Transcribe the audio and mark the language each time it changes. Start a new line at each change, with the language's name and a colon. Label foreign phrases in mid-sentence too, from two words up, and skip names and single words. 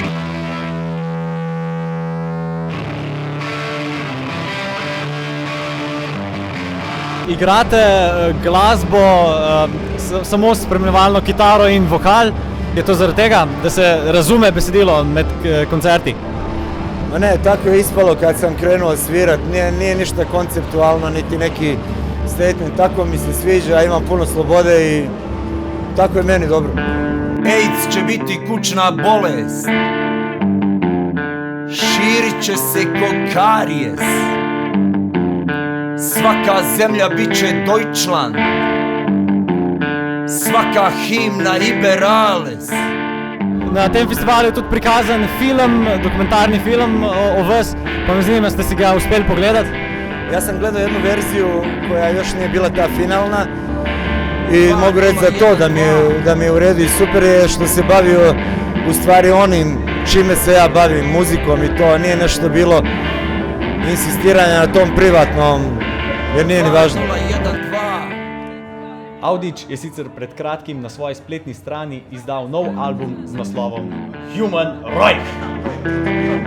Slovenian: Igrate glasbo samo s spremljevalno kitaro in vokal. Je to zaradi tega, da se razume besedilo med koncerti?
Croatian: Ma ne, tako je ispalo kad sam krenuo svirat, nije ništa konceptualno, niti neki statement, tako mi se sviđa, imam puno slobode i tako je meni dobro. AIDS će biti kućna bolest, širit će se ko karijes, svaka zemlja bit će Deutschland, svaka himna Iberales.
Slovenian: Na tem festivalu je tudi prikazan film, dokumentarni film o vas, pa me zanima, ste si ga uspeli pogledati?
Croatian: Ja sam gledao jednu verziju koja još nije bila ta finalna i mogu reći za to da mi je u redu i super je što se bavio u stvari onim čime se ja bavim, muzikom i to nije nešto bilo insistiranja na tom privatnom, jer nije ni važno.
Slovenian: Audić je sicer pred kratkim na svoji spletni strani izdal nov album z naslovom Human Reich.